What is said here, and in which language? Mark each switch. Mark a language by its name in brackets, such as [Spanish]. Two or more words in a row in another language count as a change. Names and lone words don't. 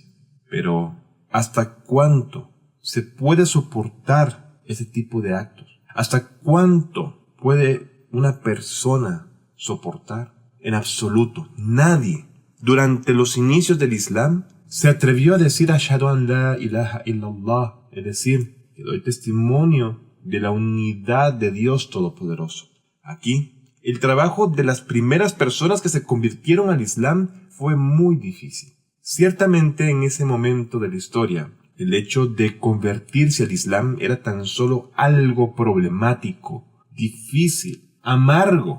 [Spanish] Pero, ¿hasta cuánto se puede soportar ese tipo de actos? ¿Hasta cuánto puede una persona soportar? En absoluto, nadie, durante los inicios del Islam, se atrevió a decir [Arabic] أشهد أن لا إله إلا الله, [Spanish] es decir, que doy testimonio de la unidad de Dios Todopoderoso. Aquí, el trabajo de las primeras personas que se convirtieron al Islam fue muy difícil. Ciertamente en ese momento de la historia, el hecho de convertirse al Islam era tan solo algo problemático, difícil, amargo.